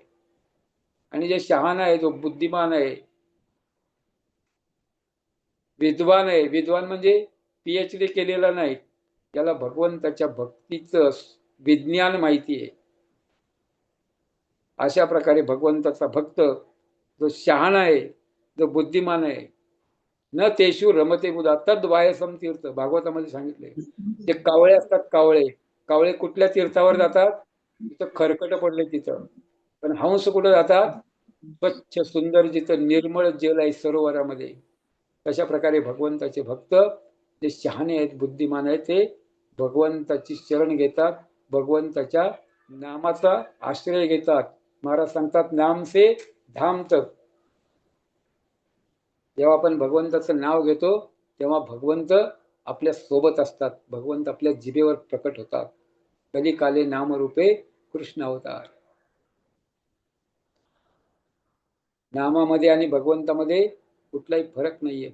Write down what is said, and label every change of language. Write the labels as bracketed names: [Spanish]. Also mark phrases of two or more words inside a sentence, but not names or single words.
[Marathi] आणि जे शहाणा आहे, जो बुद्धिमान आहे, विद्वान आहे, विद्वान म्हणजे PhD केलेला नाही, त्याला भगवंताच्या भक्तीचं विज्ञान माहिती आहे. अशा प्रकारे भगवंताचा भक्त जो शहाणा आहे, जो बुद्धिमान आहे, [Sanskrit] न तेशू रमते बुधा तद वायसम तीर्थ, [Marathi] भागवतामध्ये सांगितले. जे कावळे असतात, कावळे कावळे कुठल्या तीर्थावर जातात? तिथं खरकट पडले तिथं. पण हंस कुठं जातात? स्वच्छ सुंदर जिथं निर्मळ जल आहे सरोवरामध्ये. तशा प्रकारे भगवंताचे भक्त जे शहाणे आहेत, बुद्धिमान आहेत, ते भगवंताची शरण घेतात, भगवंताच्या नामाचा आश्रय घेतात. महाराज सांगतात, [Hindi] नाम से धाम तक. [Marathi] जेव्हा आपण भगवंताचं नाव घेतो तेव्हा भगवंत आपल्या सोबत असतात, भगवंत आपल्या जिभेवर प्रकट होतात. [Sanskrit] कलिकाले नामरूपे कृष्ण अवतार. [Marathi] नामामध्ये आणि भगवंतामध्ये कुठलाही फरक नाहीये.